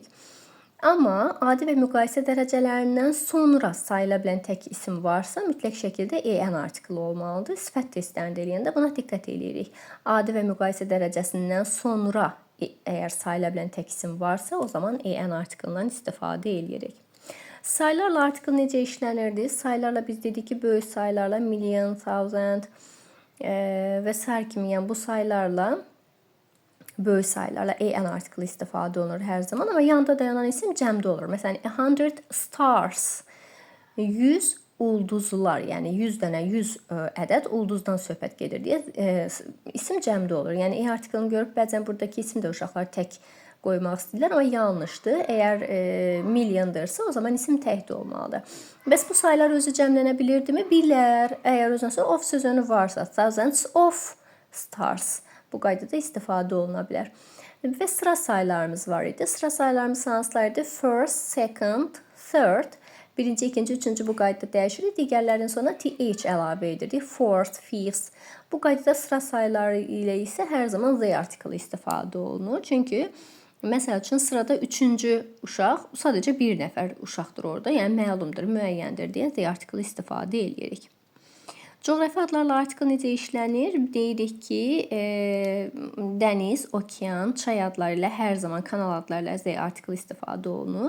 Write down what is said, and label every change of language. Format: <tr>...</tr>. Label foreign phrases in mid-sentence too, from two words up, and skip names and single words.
<az>Amma adi və müqayisə dərəcələrindən sonra sayıla bilən tək isim varsa, mütləq şəkildə EN artiklı olmalıdır. Sifət testlərində eləyəndə buna diqqət eləyirik. Adi və müqayisə dərəcəsindən sonra əgər sayıla bilən tək isim varsa, o zaman EN artiklından istifadə eləyirik. Sayılarla artikl necə işlənirdi? Sayılarla biz dedik ki, böyük sayılarla</az> <en>million, thousand</en> <az>və sair kimi, yəni bu sayılarla, böyük sayılarla EN artiklı istifadə olunur hər zaman, amma yanında dayanan isim cəmdə olur. Məsələn, 100 stars, 100 ulduzlar, yəni 100 dənə, 100 ədəd ulduzdan söhbət gedir deyə isim cəmdə olur. Yəni E artiklını görüb bəzən buradakı isim də uşaqlar tək qoymaq istəyirlər, amma yanlışdır. Əgər milliondırsa, o zaman isim təkdə olmalıdır. Bəs bu saylar özü cəmlənə bilirdimi? Bilər. Əgər özünə of sözünü varsa,</az> <en>thousands of stars.</en> <az>Bu qaydada istifadə oluna bilər. Və sıra saylarımız var idi. Sıra saylarımız hansılardı?</az> <en>First, second, third.</en> <az>Birinci, ikinci, üçüncü bu qaydada dəyişirik. Digərlərinin sonuna th əlavə edirdik.</az> <en>Fourth, fifth.</en> <az>Bu qaydada sıra sayları ilə isə hər zaman z artiklı istifadə olunur. Çünki məsəl üçün sırada üçüncü uşaq sadəcə bir nəfər uşaqdır orada. Yəni məlumdur, müəyyəndir deyə z artiklı istifadə edirik. Coğrafi adlarla artikl necə işlənir? Deyirik ki, dəniz, okean, çay adları ilə hər zaman kanal adları ilə z artikl istifadə olunur.</az>